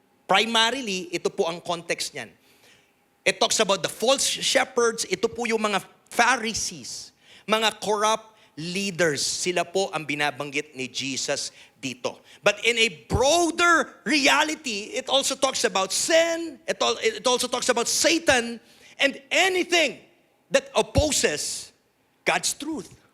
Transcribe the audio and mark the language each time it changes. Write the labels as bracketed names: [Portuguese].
[Filipino] Primarily, ito po ang context niyan. [English] It talks about the false shepherds. [Filipino] Ito po yung mga Pharisees, mga corrupt leaders. Sila po ang binabanggit ni Jesus dito. [English] But in a broader reality, it also talks about sin. It also talks about Satan and anything that opposes God's truth.